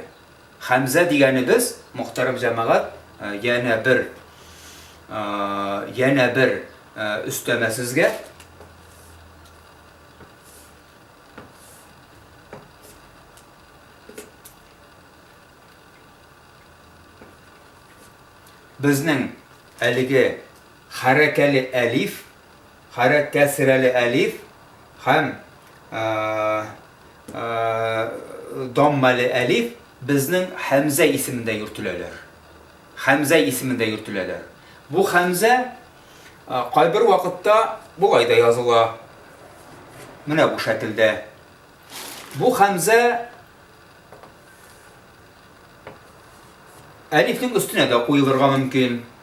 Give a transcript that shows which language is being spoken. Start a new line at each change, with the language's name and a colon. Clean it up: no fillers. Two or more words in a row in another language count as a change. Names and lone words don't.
Uzbek: Hamza degani biz muhtaram jamoat yana bir ustama sizga bizning haligi harakali alif, harakasrali alif ham dommali alif bizning hamza ismida yuritilar.
Tatar: Хәмзә исемендә йөртеләләр. Бу Хәмзә кайбер вакытта булай да языла. Менә бу шәкелдә. Бу Хәмзә әлифнең өстенә дә куелырга мөмкин.